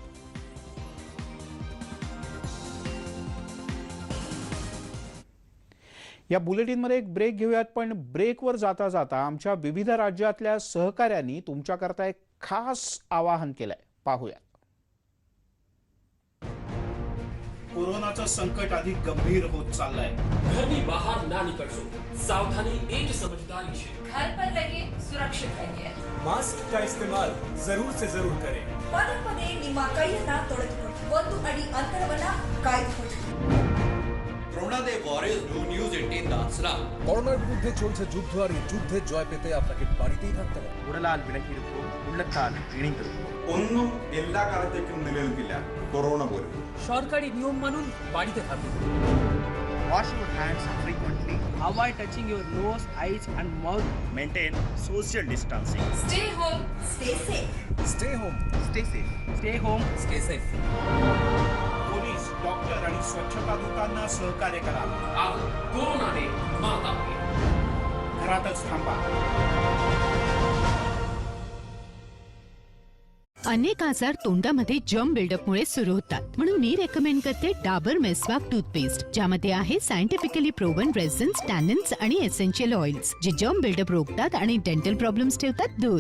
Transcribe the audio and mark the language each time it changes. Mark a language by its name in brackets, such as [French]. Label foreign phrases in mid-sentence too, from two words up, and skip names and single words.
[Marathi] या बुलेटिनमध्ये एक ब्रेक घेऊयात, पण ब्रेकवर जाता जाता आमच्या विविध राज्यातल्या सहकाऱ्यांनी तुमच्याकरता एक खास आवाहन केलंय, पाहूया. कोरोनाचं संकट अधिक गंभीर होत चाललंय. [Hindi] घर में बाहर ना निकलो, सावधानी एक समझदारी से. घर पर रहिए, सुरक्षित रहिए. मास्क का इस्तेमाल जरूर से जरूर करें. [Kannada] ಪದೇ ಪದೇ ನಿಮ್ಮ ಕೈಯನ್ನ ತೊಳೆದುಕೊಳ್ಳಿ. 1 ಅಡಿ ಅಂತರವನ್ನ ಕಾಯ್ದುಕೊಳ್ಳಿ. [Bangla] করোনাতে ওয়ারিয়র্স নিউজ 18 দাসরা করোনার বিরুদ্ধে চলছে যুদ্ধ আর এই যুদ্ধে জয় পেতে আপনাকে বাড়িতেই থাকতে হবে. [Malayalam] ഉടലാൽ വിലക്കിയിരിക്കും, ഉള്ളത്താൽ ഇണിഞ്ഞിരിക്കും. ഒന്നും എല്ലാ കാലത്തേക്കും നിലനിൽക്കില്ല. കൊറോണ പോലും [Bangla] সরকারি নিয়ম মানুন, বাড়িতে থাকুন. [English] Wash your hands frequently. Avoid touching your nose, eyes and mouth. Maintain social distancing. Stay home, stay safe. Stay home. Stay safe. Stay home, Stay safe. [Marathi] पोलीस, डॉक्टर आणि स्वच्छता दूतांना सहकार्य करा. आज कोरोनाने मात आपली. घरातच थांबा. अनेक आजार तोंडामध्ये जर्म बिल्डअपमुळे सुरू होतात, म्हणून मी रेकमेंड करते डाबर मेस्वाक टूथपेस्ट, ज्यामध्ये आहे [English] scientifically proven resins, tannins [Marathi] आणि [English] essential oils, [Marathi] जे [English] germ buildup [Marathi] रोखतात आणि [English] dental problems [Marathi] ठेवतात दूर.